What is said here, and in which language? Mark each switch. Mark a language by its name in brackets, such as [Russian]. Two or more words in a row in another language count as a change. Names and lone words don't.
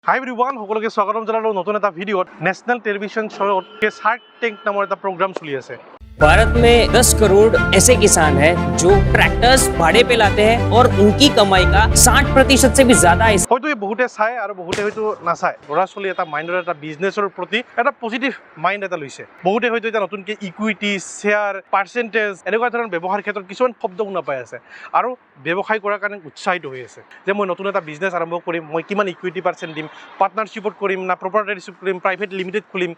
[Assamese] হাই এভৰিৱান, সকলোকে স্বাগতম জনালোঁ নতুন এটা ভিডিঅ'ত। নেশ্যনেল টেলিভিজন শ্ব'ত শাৰ্ক টেংক নামৰ এটা প্ৰগ্ৰাম চলি আছে। [Hindi] भारत में 10 करोड़ ऐसे किसान हैं जो ट्रैक्टर्स भाड़े पे लाते हैं और उनकी कमाई का 60% से भी ज्यादा [Assamese] হয়তো এই বহুতে চায় আৰু বহুতে হয়তো নাচায়। ল'ৰা ছোৱালী এটা মাইণ্ডৰ এটা বিজনেছৰ প্ৰতি এটা পজিটিভ মাইণ্ড এটা লৈছে। বহুতে হয়তো এতিয়া নতুনকৈ ইকুইটি, শ্বেয়াৰ, পাৰ্চেণ্টেজ এনেকুৱা ধৰণৰ ব্যৱসায়ৰ ক্ষেত্ৰত কিছুমান শব্দ শুনা পাই আছে আৰু ব্যৱসায় কৰাৰ কাৰণে উৎসাহিত হৈ আছে যে মই নতুন এটা বিজনেছ আৰম্ভ কৰিম, মই কিমান ইকুইটি পাৰ্চেণ্ট দিম, পাৰ্টনাৰশ্বিপত কৰিম না প্ৰপাৰ্টাৰশ্বিপ কৰিম, প্ৰাইভেট লিমিটেড খুলিম।